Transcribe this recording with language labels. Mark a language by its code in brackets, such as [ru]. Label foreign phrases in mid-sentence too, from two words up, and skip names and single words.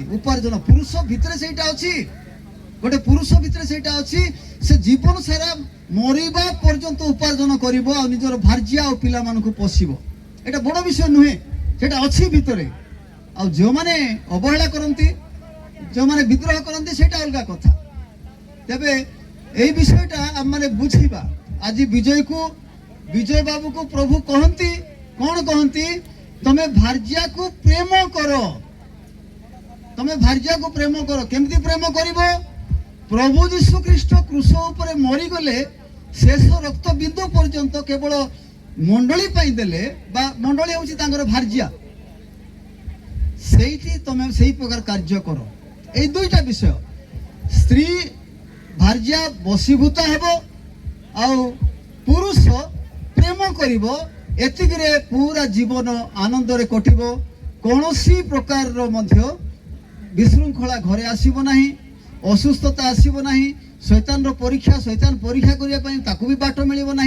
[or] ଉପାର୍ଜନ ପୁରୁଷ ଭିତରେ ସେଇଟା ଅଛି, ଗୋଟେ ପୁରୁଷ ଭିତରେ ସେଇଟା ଅଛି। ସେ ଜୀବନ ସାରା ମରିବା ପର୍ଯ୍ୟନ୍ତ ଉପାର୍ଜନ କରିବ ଆଉ ନିଜର ଭାର୍ଯ୍ୟା ଆଉ ପିଲାମାନଙ୍କୁ ପୋଷିବ। ଏଇଟା ବଡ଼ ବିଷୟ ନୁହେଁ, ସେଇଟା ଅଛି ଭିତରେ। ଆଉ ଯେଉଁମାନେ ଅବହେଳା କରନ୍ତି, ଯେଉଁମାନେ ବିଦ୍ରୋହ କରନ୍ତି, ସେଇଟା ଅଲଗା କଥା। ତେବେ ଏଇ ବିଷୟଟା ଆମେ ବୁଝିବା। ଆଜି ବିଜୟ ବାବୁକୁ ପ୍ରଭୁ କହନ୍ତି, କ'ଣ କହନ୍ତି? ତମେ ଭାର୍ଯ୍ୟାକୁ ପ୍ରେମ କର, ତମେ ଭାର୍ଯ୍ୟାକୁ ପ୍ରେମ କର। କେମିତି ପ୍ରେମ କରିବ? ପ୍ରଭୁ ଯୀଶୁ ଖ୍ରୀଷ୍ଟ କ୍ରୁଶ ଉପରେ ମରିଗଲେ ଶେଷ ରକ୍ତ ବିନ୍ଦୁ ପର୍ଯ୍ୟନ୍ତ କେବଳ ମଣ୍ଡଳୀ ପାଇଁ ଦେଲେ, ବା ମଣ୍ଡଳୀ ହେଉଛି ତାଙ୍କର ଭାର୍ଯ୍ୟା, ସେଇଠି ତମେ ସେଇ ପ୍ରକାର କାର୍ଯ୍ୟ କର। ଏଇ ଦୁଇଟା ବିଷୟ, ସ୍ତ୍ରୀ ଭାର୍ଯ୍ୟା ବଶୀଭୂତ ହେବ ଆଉ ପୁରୁଷ ପ୍ରେମ କରିବ। ଏତିକିରେ ପୁରା ଜୀବନ ଆନନ୍ଦରେ କଟିବ। କୌଣସି ପ୍ରକାରର ମଧ୍ୟ ବିଶୃଙ୍ଖଳା ଘରେ ଆସିବ ନାହିଁ, ଅସୁସ୍ଥତା ଆସିବ ନାହିଁ, ଶୈତାନର ପରୀକ୍ଷା କରିବା ପାଇଁ ତାକୁ ବି ବାଟ ମିଳିବ ନାହିଁ।